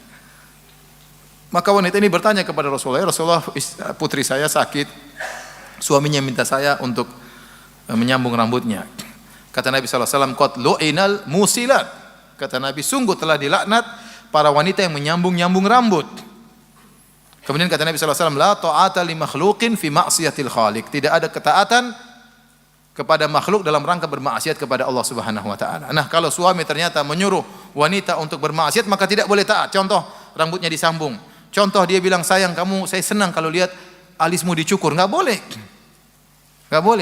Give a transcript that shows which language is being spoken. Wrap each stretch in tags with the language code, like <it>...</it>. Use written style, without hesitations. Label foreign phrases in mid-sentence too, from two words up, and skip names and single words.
<id>Maka wanita ini bertanya kepada Rasulullah, Rasulullah, putri saya sakit, suaminya minta saya untuk menyambung rambutnya. Kata Nabi SAW,</id> <ar>قد لعنت الموصلات.</ar> <id>Kata Nabi, sungguh telah dilaknat para wanita yang menyambung-nyambung rambut. Kemudian kata Nabi SAW,</id> <ar>لا طاعة لمخلوق في معصية الخالق.</ar> <id>Tidak ada ketaatan kepada makhluk dalam rangka bermaksiat kepada Allah</id> <ar>سبحانه وتعالى.</ar> <id>Nah, kalau suami ternyata menyuruh wanita untuk bermaksiat, maka tidak boleh taat. Contoh, rambutnya disambung. Contoh, dia bilang, sayang kamu, saya senang kalau lihat alismu dicukur. Enggak boleh. Enggak boleh.</id>